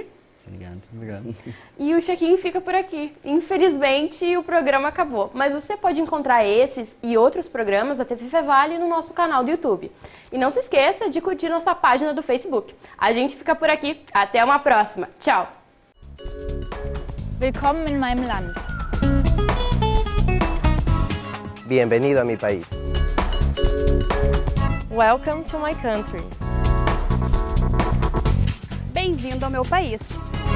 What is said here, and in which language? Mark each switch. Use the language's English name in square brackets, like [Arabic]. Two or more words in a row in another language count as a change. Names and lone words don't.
[Portuguese] Obrigado. E o check-in fica por aqui. Infelizmente, o programa acabou. Mas você pode encontrar esses e outros programas da TV Fevale no nosso canal do YouTube. E não se esqueça de curtir nossa página do Facebook. A gente fica por aqui. Até uma próxima. Tchau! [German] Willkommen in meinem Land. [Spanish] Bienvenido a mi país. [English] Welcome to my country. [Portuguese] Bem-vindo ao meu país.